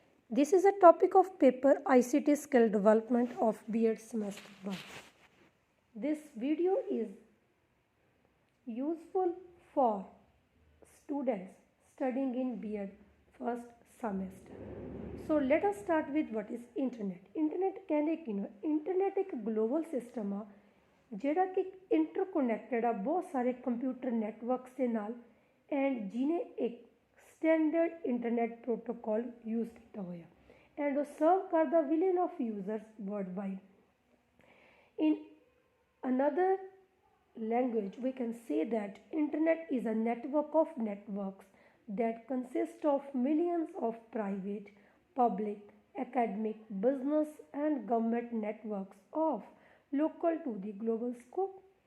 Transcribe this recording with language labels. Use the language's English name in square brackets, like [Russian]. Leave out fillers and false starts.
[English] This is a topic of paper ICT skill development of B.Ed semester 1. This video is useful for students studying in B.Ed first semester. So let us start with what is internet. [Punjabi] Internet कहने की ना, internet एक global system आ ਜਿਹੜਾ ਕਿ interconnected ਆ ਬਹੁਤ ਸਾਰੇ computer networks ਦੇ ਨਾਲ, ਐਂਡ ਜਿਹਨੇ ਇੱਕ ਸਟੈਂਡਰਡ ਇੰਟਰਨੈਟ ਪ੍ਰੋਟੋਕੋਲ ਯੂਜ਼ ਕੀਤਾ ਹੋਇਆ, ਐਂਡ ਉਹ ਸਰਵ ਕਰਦਾ billion of users world wide. [English] In another language, we can say that internet is a network of networks that consist of millions of private, public, academic, business and government networks of local to the global scope.